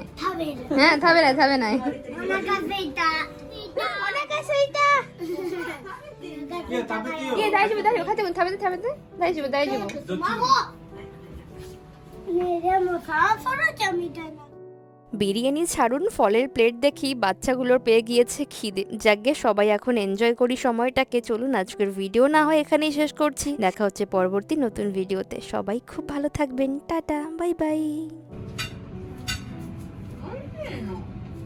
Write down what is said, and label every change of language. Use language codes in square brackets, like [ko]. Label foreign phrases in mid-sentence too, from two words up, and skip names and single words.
[ja] 食べる。ね、食べない食べない。お腹すいた。お腹すいた。いや食べてよ。いや大丈夫大丈夫、海斗くん食べて食べて。大丈夫大丈夫。どっち？ねえ、でもさ、ソラちゃんみたいな。 [bn] বিরিয়ানি ছাড়ুন, ফলের প্লেট দেখি বাচ্চাগুলোর পেয়ে গিয়েছে খিদে। যাকগে সবাই এখন এনজয় করি সময়টাকে। চলুন আজকের ভিডিও না হয় এখানেই শেষ করছি। দেখা হচ্ছে পরবর্তী নতুন ভিডিওতে। সবাই খুব ভালো থাকবেন। টাটা, বাই বাই।